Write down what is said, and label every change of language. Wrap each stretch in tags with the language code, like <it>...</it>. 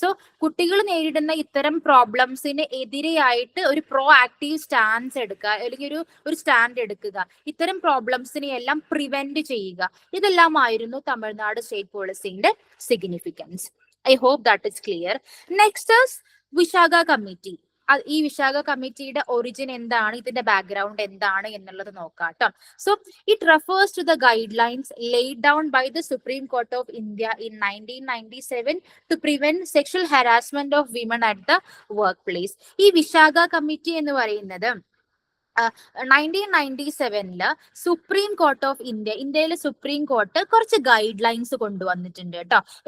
<ml>So കുട്ടികൾ നേരിടുന്ന ഇത്തരം പ്രോബ്ലംസിന് എതിരെയായിട്ട് ഒരു പ്രോ ആക്റ്റീവ് സ്റ്റാൻസ് എടുക്കുക അല്ലെങ്കിൽ ഒരു സ്റ്റാൻഡ് എടുക്കുക, ഇത്തരം പ്രോബ്ലംസിനെ എല്ലാം പ്രിവെന്റ് ചെയ്യുക. ഇതെല്ലാമായിരുന്നു Tamil Nadu state പോളിസിന്റെ significance.</ml> <en>I hope that is clear. Next is Vishaka committee.</en> <ml>ഈ വിശാഖ കമ്മിറ്റിയുടെ ഒറിജിൻ എന്താണ്, ഇതിന്റെ ബാക്ക്ഗ്രൗണ്ട് എന്താണ് എന്നുള്ളത് നോക്കാം കേട്ടോ.</ml> <en>So it refers to the guidelines laid down by the Supreme Court of India in 1997 to prevent sexual harassment of women at the workplace.</en> <ml>ഈ Vishakha committee എന്ന് പറയുന്നത് 1997 സുപ്രീം കോർട്ട് ഓഫ് ഇന്ത്യയിലെ സുപ്രീം കോർട്ട് കുറച്ച് guide lines കൊണ്ടുവന്നിട്ടുണ്ട് കേട്ടോ.</ml>